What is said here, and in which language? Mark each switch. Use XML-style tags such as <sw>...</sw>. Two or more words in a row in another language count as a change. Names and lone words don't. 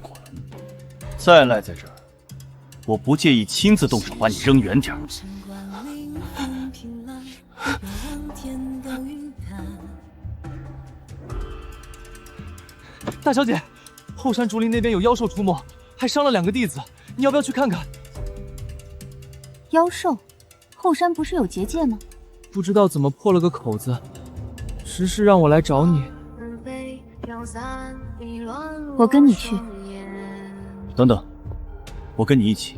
<zh>再賴在這兒，我不介意親自動手把你扔遠點。大小姐，後山竹林那邊有妖獸出沒，還傷了 2個弟子，你要不要去看看？妖獸？後山不是有結界嗎？不知道怎麼破了個口子，只是讓我來找你。我跟你去。等等，我跟你一起。</zh>